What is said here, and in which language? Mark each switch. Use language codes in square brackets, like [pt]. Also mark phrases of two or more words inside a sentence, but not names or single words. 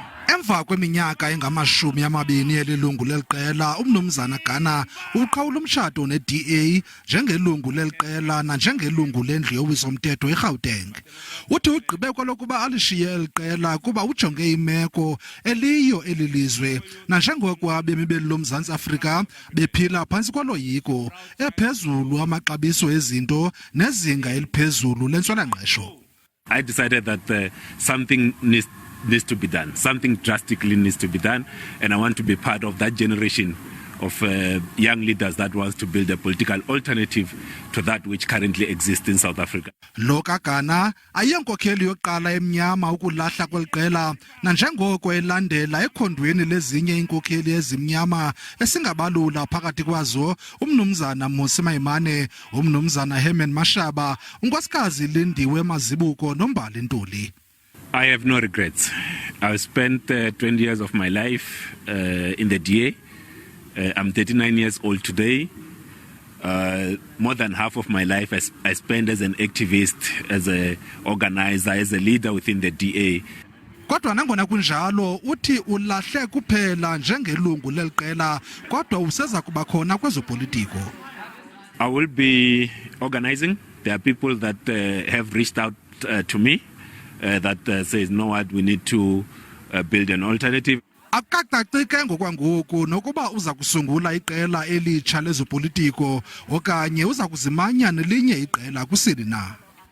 [xh] Emva kweminyaka engamashumi yelilungu leliqela, umnumzana Gana uqhawula umtshato neDA njengelungu leliqela nanjengelungu lendlu yowiso mthetho eGauteng. Uthi ugqibe kwalokuba alishiye eliqela kuba ujonge imeko eliyo elilizwe nanjengoko abemi beli loMzantsi Afrika bephila phantsi kwaloyiko ephezulu amaxabiso ezinto nezinga eliphezulu lentswela-ngqesho. [en] I decided that something needs to be done. Something drastically needs to be done, and I want to be part of that generation of young leaders that wants to build a political alternative to that which currently exists in South Africa. [xh] Lo kaGana ayenkokheli yoqala emnyama ukulahla kweliqela nanjengoko elandela ekhondweni lezinye inkokheli ezimnyama esingabalula phakathi kwazo umnumzana Mayimane, umnumzana Herman Mashaba, unkosikazi Lindiwe Mazibuko nombali Ntuli. [en] I have no regrets. I've spent 20 years of my life in the DA. I'm 39 years old today. More than half of my life I spent as an activist, as an organizer, as a leader within the DA. [xh] Kodwa nangona kunjalo uthi ulahle kuphela njengelungu leliqela kodwa useza kuba khona kwezopolitiko. [en] I will be organizing. There are people that have reached out to me that says, no, what, we need to build an alternative. [xh] Akacacike ngokwangoku nokuba uza kusungula iqela elitsha lezopolitiko okanye uza kuzimanya nelinye iqela kusini na.